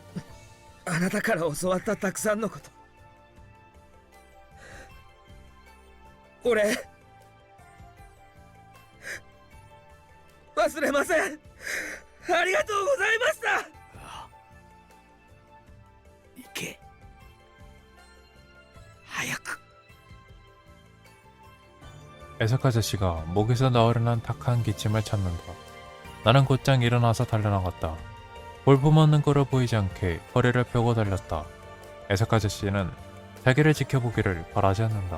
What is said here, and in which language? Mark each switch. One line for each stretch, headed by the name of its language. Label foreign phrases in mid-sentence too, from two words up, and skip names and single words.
Japanese: あなたから教わったたくさんのこと、俺忘れません。ありがとうございました。行け。早く。
Korean: 에사카 아저씨가 목에서 나오려는 탁한 기침을 참는다. 나는 곧장 일어나서 달려나갔다. 볼품없는 거로 보이지 않게 허리를 펴고 달렸다. 에사카 아저씨는 자기를 지켜보기를 바라지 않는다.